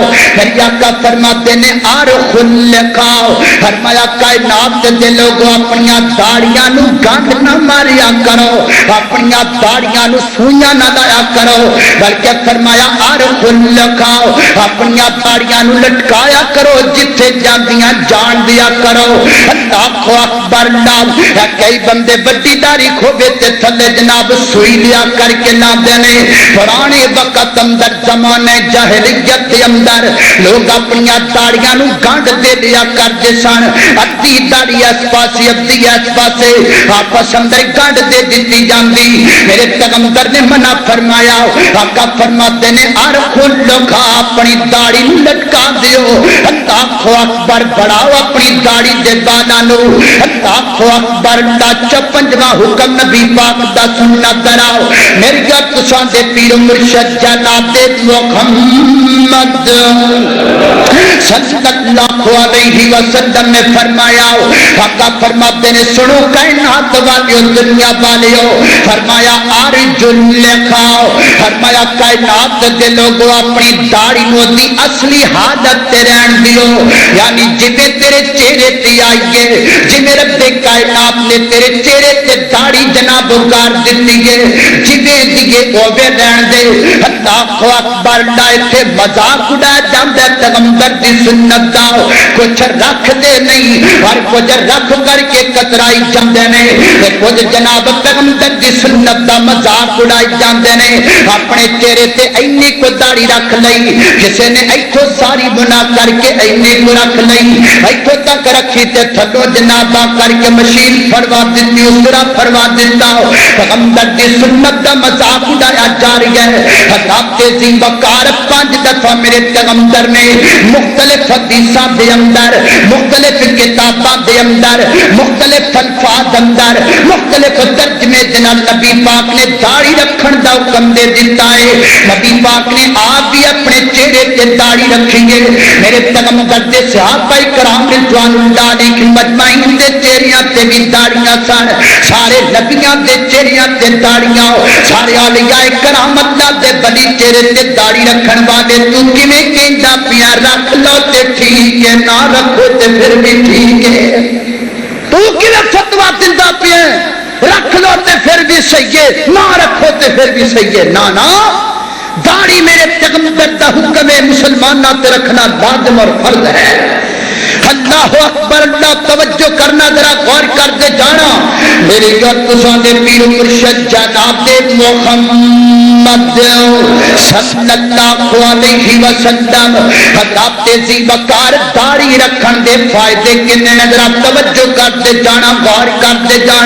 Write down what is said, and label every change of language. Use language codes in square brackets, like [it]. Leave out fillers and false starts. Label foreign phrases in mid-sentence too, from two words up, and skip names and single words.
[pa] میری آقا فرماتے نے [ar] ارخ اللحا, [pa] فرمایا کائنات دے لوگوں اپنی داڑیاں نو گنڈ نہ ماریا کرو, اپنی داڑیاں نو سوئیاں نہ لایا کرو, بلکہ فرمایا [ar] ارخ اللحا, [pa] اپنی داڑیاں نو لٹکایا کرو, جتھے جاندیاں جان دیا کرو. [ar] اللہ اکبر. [pa] کئی بندے بڑی داڑھی کھوبے تے تھلے جناب سوئی لیا کر کے لا دینے. پرانے وقت اندر زمانے جاہلیت دے اندر لوگ اپنی داڑیاں نو گنڈ دے دیا کرتے سن, ادھی داڑھی اس پاسے ادھی اس پاسے آپس اندر گنڈ دے دیتی جاندی. میرے پیغمبر نے منع فرمایا, آقا فرماتے نے [ar] ارخ اللحا, [pa] اپنی داڑھی لٹکا دیو. [ar] اللہ اکبر. [pa] بڑھاؤ اپنی داڑھی دے بالاں نو. [ar] اللہ اکبر. [pa] پنجواں حکم نبی پاک دا سننا دراؤ. میری تساں دے پیر مرشد جناب محمد [ar] صلی اللہ علیہ وسلم [pa] نے فرمایا, آقا فرماتے نے سنو کائنات والیو دنیا والیو, فرمایا [ar] ارج اللحا, [pa] فرمایا کائنات دے لوگوں اپنی داڑھی نو دی اصلی حالت تے رہن دیو, یعنی جویں تیرے چہرے تے آئیے, جویں رب کائنات نے تیرے چہرے تے داڑھی جناب اگار دیتی ہے, جویں دیے اوے رہن دے. [ar] اللہ اکبر. [pa] ایتھے مذاق اڑایا جاندا ہے پیغمبر دی سنت دا, کچھ رکھ دے نہیں اور کچھ رکھ کر کے کترائی جاندے نے, کچھ جناب پیغمبر دی سنت دا مذاق اڑائی جاندے نے. اپنے چہرے تے اینی کو داڑھی رکھ لئی, کسے نے ایتھوں ساری بنا کر کے اینی کو رکھ لئی, ایتھوں تک رکھی تے تھلو جناب کر کے مشین فروا دیتی, اسرا فروا دیتا. پیغمبر دی سنت دا مذاق اڑایا جا رہی ہے. حضرات ذی وقار 5 دفعہ میرے پیغمبر نے مختلف حدیثاں دے اندر, مختلف کتاباں دے اندر, مختلف الفاظ اندر, مختلف ترجمے جناب نبی پاک نے داڑھی رکھن دا حکم دے دیتا ہے. نبی پاک نے آپ بھی اپنے چہرے تے داڑھی رکھی ہے. میرے پیغمبر دے صحابہ کرام [ar] رضوان اللہ علیہم مجمعین [pa] دے چہریاں تے بھی داڑیاں سن, سارے نبیاں دے چہریاں تے داڑیاں, سارے اولیاء کرام اللہ دے بلی چہرے تے داڑھی رکھن والے. تو کیویں کہندا پیا رکھ لو تے ٹھیک ہے, نہ رکھو تے پھر بھی ٹھیک ہے. تو کیویں فتوا دیندا پیا رکھ لو تے پھر بھی صحیح ہے, نہ رکھو تے پھر بھی صحیح ہے. نا داڑھی میرے پیغمبر دا حکم ہے, مسلماناں تے رکھنا لازم اور فرض ہے. [ar] اللہ اکبر. [pa] اللہ توجہ کرنا, ذرا غور کر کے جانا. میری تساں دے پیر مرشد جناب محمد [ar] صلی اللہ علیہ وسلم [pa] حضرات ذی وقار داڑھی رکھن دے فائدے کنے نے, ذرا توجہ کر کے جانا, غور کر کے جانا.